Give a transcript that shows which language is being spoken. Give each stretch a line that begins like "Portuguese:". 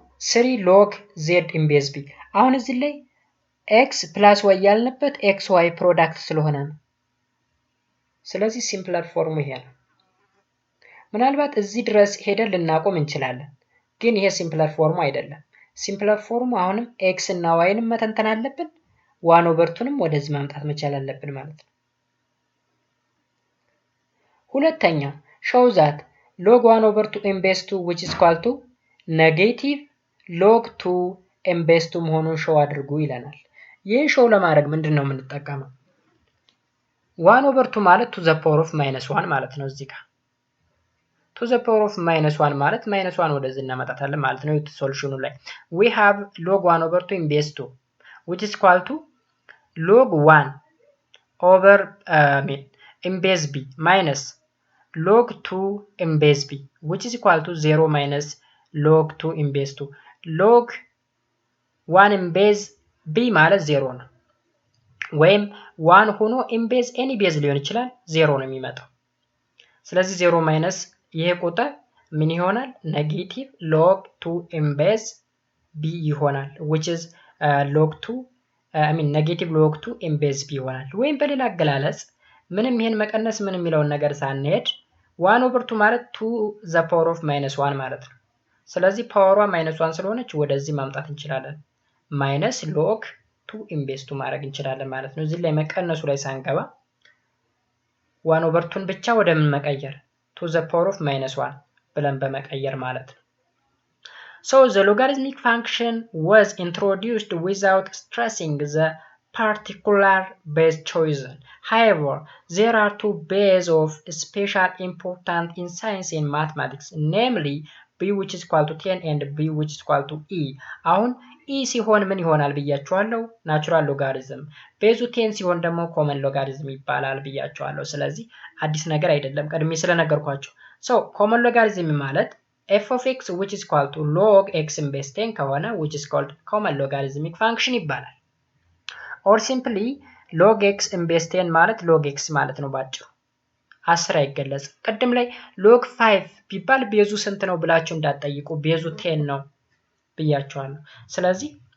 Amharic: 3 ሎግ ዜድ ኢን ቤዝ ቢ። አሁን እዚህ ላይ ኤክስ ፕላስ ዋይ ያልንበት ኤክስ ዋይ ፕሮዳክት ስለሆነ ነው። ስለዚህ ሲምፕለር ፎርሙ ይሄ ነው። ምናልባት እዚህ ድረስ ሄደን ልናቆም እንችላለን፣ ግን ይሄ ሲምፕለር ፎርሙ አይደለም። ሲምፕለር ፎርሙ አሁንም ኤክስ እና ዋይንም መተንተን አለብን፣ 1 ኦቨር 2ንም ወደዚህ ማምጣት መቻል አለብን ማለት ነው።
English: ሁለተኛው show that log 1 over 2 in base 2 which is equal to negative log 2 in base 2
Amharic: መሆኑን ሾው አድርጉ ይለናል። ይህን ሾው ለማድረግ ምንድን ነው የምንጠቀመው?
English: 1 over 2 ማለት to the power of minus 1
Amharic: ማለት ነው። እዚህ ጋር
English: to the power of minus 1 ማለት minus 1
Amharic: ወደዚህ እናመጣታለን ማለት ነው። ሶሉሽኑ ላይ
English: we have log 1 over 2 in base 2 which is equal to log 1 over in base b minus log 2 in base b which is equal to 0 minus log 2 in base 2 log
Amharic: 1 in base b ማለት 0 ነው። ወይም 1 ሆኖ in base any base ሊሆን ይችላል 0 ነው የሚመጣው። ስለዚህ 0 minus ይሄ ቁጥር ምን ይሆናል? ኔጌቲቭ log 2 in base b ይሆናል
English: which is log 2 negative log 2 in base b
Amharic: ይሆናል። ወይም በሌላ አገላለጽ ምንም ይሄን መቀነስ ምንም የሚለውን ነገር ሳንሄድ 1 over 2 ማለት 2 the power of -1 ማለት ነው። ስለዚህ ፓወሯ -1 ስለሆነች ወደዚህ ማምጣት እንችላለን።
English: minus log 2 in base 2
Amharic: ማድረግ እንችላለን ማለት ነው። እዚህ ላይ መቀነሱ ላይ ሳንገባ
English: 1 over 2
Amharic: ብቻ ወደ ምን መቀየር 2 the power of -1 ብለን በመቀየር ማለት ነው።
English: So the logarithmic function was introduced without stressing the particular base chosen. However, there are two bases of special importance in science and mathematics, namely b which is equal to 10 and b which is equal to e.
Amharic: አሁን e ሲሆን ምን ይሆናል ብያችኋለሁ? ናቹራል ሎጋሪዝም። ቤዙ 10 ሲሆን ደግሞ ኮመን ሎጋሪዝም ይባላል ብያችኋለሁ። ስለዚህ አዲስ ነገር አይደለም፣ ቀድሜ ስለነገርኳችሁ። So ኮመን ሎጋሪዝም ማለት
English: f of x which is equal to log x in base 10
Amharic: ከሆነ
English: which is called common logarithmic function
Amharic: ይባላል።
English: or simply log x in base 10
Amharic: ማለት log x ማለት ነው ባጭሩ። 10 አይገለጽም። ቀደም ላይ log 5 ቢባል ቤዙ ስንት ነው ብላችሁ እንዳትጠይቁ፣ ቤዙ 10 ነው ብያችኋለሁ። ስለዚህ